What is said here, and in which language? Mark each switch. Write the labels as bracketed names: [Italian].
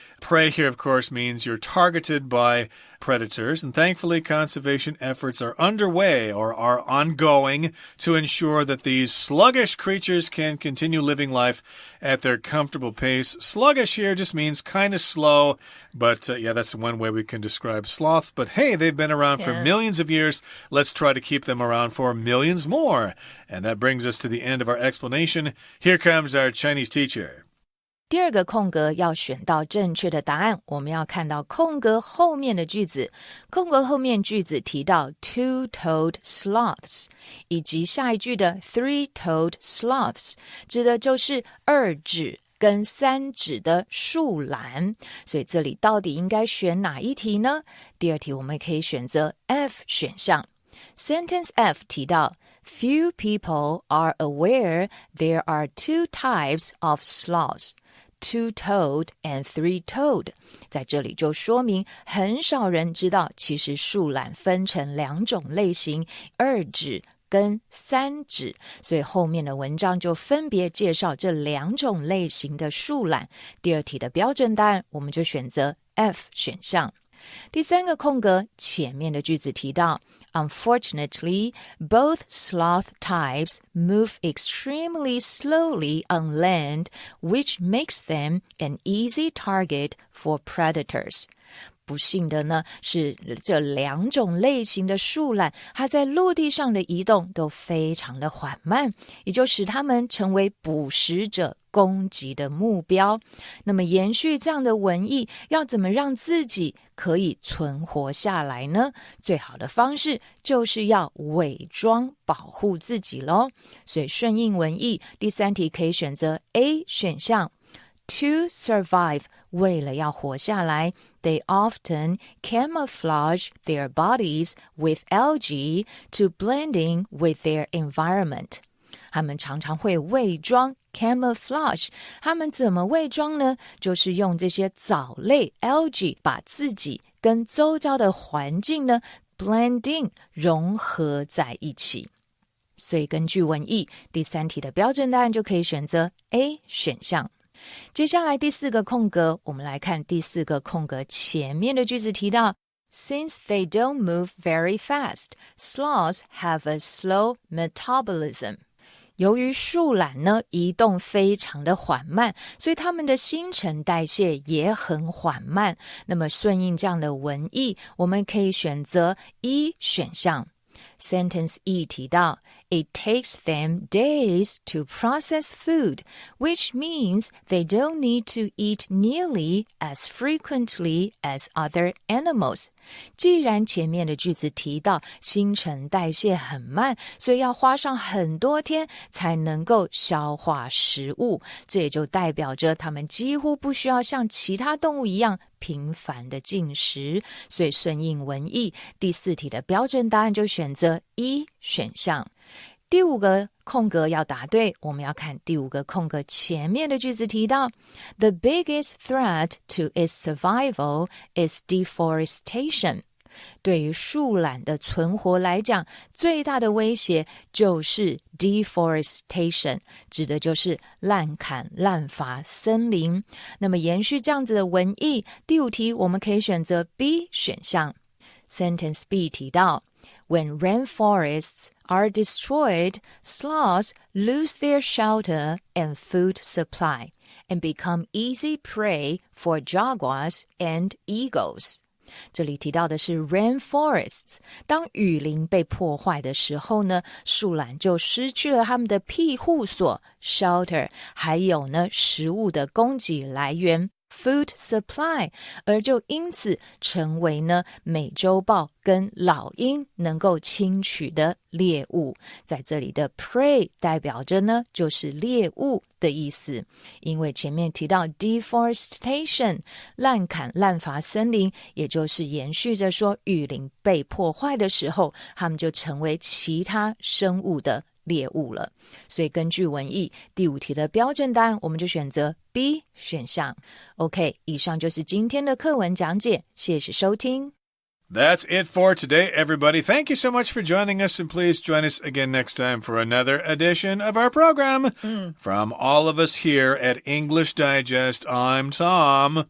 [English] Prey here, of course, means you're targeted by predators, and thankfully conservation efforts are underway or are ongoing to ensure that these sluggish creatures can continue living life at their comfortable pace. Sluggish here just means kind of slow, but yeah, that's one way we can describe sloths. But hey, they've been around for millions of years. Let's try to keep them around for millions more. And that brings us to the end of our explanation. Here comes our Chinese teacher. [Chinese] 第二个空格要选到正确的答案，我们要看到空格后面的句子。空格后面句子提到 [English] two-toed sloths， [Chinese] 以及下一句的 [English] three-toed sloths， [Chinese] 指的就是2指跟3指的树懒。所以这里到底应该选哪一题呢？第二题我们可以选择 F 选项。 [English] Sentence F [Chinese] 提到 [English] Few people are aware there are 2 types of sloths. two-toed and three-toed。 [Chinese] 在这里就说明很少人知道，其实树懒分成2种类型，2指跟3指，所以后面的文章就分别介绍这2种类型的树懒。第2题的标准答案我们就选择 F 选项。第3个空格，前面的句子提到 [English] Unfortunately, both sloth types move extremely slowly on land, which makes them an easy target for predators. [Chinese] 不幸的呢，是这2种类型的树懒，它在陆地上的移动都非常的缓慢，也就使它们成为捕食者攻击的目标。那么延续这样的文意，要怎么让自己可以存活下来呢？最好的方式就是要伪装保护自己咯。所以顺应文意，第3题可以选择 A 选项。 [English] To survive, [Chinese] 为了要活下来 [English] they often camouflage their bodies with algae to blend in with their environment. [Chinese] 他们常常会伪装 camouflage， 他们怎么伪装呢？就是用这些藻类 algae 把自己跟周遭的环境呢 blend in 融合在一起。所以根据文意，第3题的标准答案就可以选择 A 选项。接下来第4个空格，我们来看第4个空格前面的句子提到 [English] Since they don't move very fast, sloths have a slow metabolism. [Chinese] 由于树懒呢移动非常的缓慢，所以它们的新陈代谢也很缓慢。那么顺应这样的文意，我们可以选择 E 选项。 [English] Sentence E [Chinese] 提到 [English] It takes them days to process food, which means they don't need to eat nearly as frequently as other animals. [Chinese] 既然前面的句子提到新陈代谢很慢，所以要花上很多天才能够消化食物，这也就代表着它们几乎不需要像其他动物一样频繁的进食。所以顺应文意，第4题的标准答案就选择 E 选项。第5个空格要答对，我们要看第5个空格前面的句子提到 [English] The biggest threat to its survival is deforestation. [Chinese] 对于树懒的存活来讲，最大的威胁就是 deforestation， 指的就是滥砍滥伐森林。那么延续这样子的文意，第5题我们可以选择 B 选项。 [English] Sentence B [Chinese] 提到 [English] When rainforests are destroyed, sloths lose their shelter and food supply and become easy prey for jaguars and eagles. [Chinese] 这里提到的是 rainforests， 当雨林被破坏的时候呢，树懒就失去了他们的庇护所 shelter， 还有呢食物的供给来源food supply， 而就因此成为呢美洲豹跟老鹰能够轻取的猎物。在这里的 prey 代表着呢就是猎物的意思，因为前面提到 deforestation 滥砍滥伐森林，也就是延续着说雨林被破坏的时候，它们就成为其他生物的猎物了。所以根据文意，第5题的标准答案我们就选择 B 选项。 OK， 以上就是今天的课文讲解，谢谢收听。 [English] That's it for today, everybody. Thank you so much for joining us, and please join us again next time for another edition of our program. From all of us here at English Digest, I'm Tom.